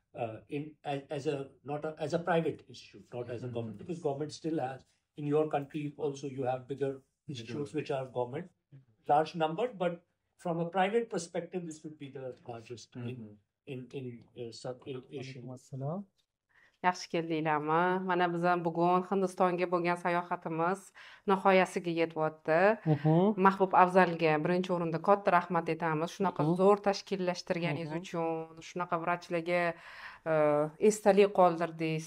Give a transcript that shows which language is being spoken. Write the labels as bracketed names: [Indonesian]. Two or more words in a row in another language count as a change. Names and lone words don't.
[English] As a private institute, not as a government, because government still has, in your country also you have bigger institutes which are government, large number, but from a private perspective, this would be the largest in South Asia. [Uzbek] Yaxshi keldinglarmi? Mana biz ham bugun Hindistonga bo'lgan sayohatimiz nihoyasiga yetyapti. Mahbub Afzalga birinchi o'rinda katta rahmat aytamiz. Shunaqa zo'r tashkillashtirganingiz uchun, shunaqa vrachlarga esdalik qoldirdingiz.